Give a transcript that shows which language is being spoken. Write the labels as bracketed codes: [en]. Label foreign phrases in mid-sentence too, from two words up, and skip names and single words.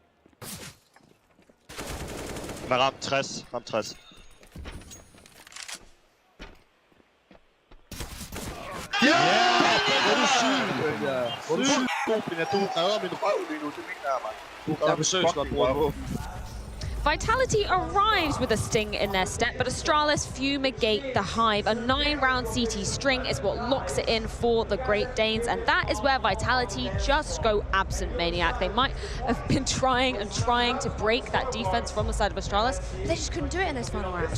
[da] Men ramt 60. Ramt 60. Ja! Hvor er du syg, Hvor er du syg, Bina. Du redder min røv lige nu. Det mener jeg, mand. Du er besøgsgodt, bror. [en] Vitality arrives with a sting in their step, but Astralis fumigate the hive. A 9-round CT string is what locks it in for the Great Danes, and that is where Vitality just go absent, Maniac. They might have been trying to break that defense from the side of Astralis, but they just couldn't do it in this final round.